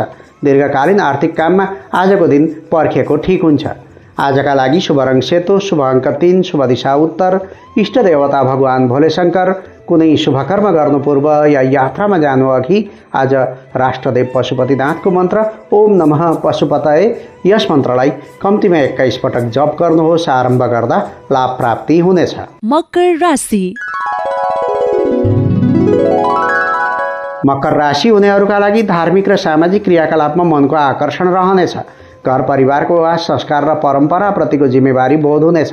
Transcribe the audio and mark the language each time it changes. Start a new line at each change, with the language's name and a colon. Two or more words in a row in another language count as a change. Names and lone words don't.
Nepali: दीर्घकालीन आर्थिक काममा आजको दिन पर्खेको ठिक हुन्छ। आजका लागि शुभ रङ सेतो, शुभ अङ्क 3, शुभ दिशा उत्तर, इष्ट देवता भगवान भोलेशङ्कर। कुनै शुभ कर्म गर्नु पूर्व या यात्रामा जानु अघि आज राष्ट्रदेव पशुपतिनाथको मन्त्र
Sanskrit: ओम नमः पशुपतये,
Nepali: यस मन्त्रलाई कम्तीमा 21 पटक जप गर्नुहोस्। आरम्भ गर्दा लाभ प्राप्ति हुनेछ। मकर राशि। मकर राशि हुनेहरूका लागि धार्मिक र सामाजिक क्रियाकलापमा मनको आकर्षण रहनेछ। घर परिवारको वा संस्कार र परम्पराप्रतिको जिम्मेवारी बोध हुनेछ।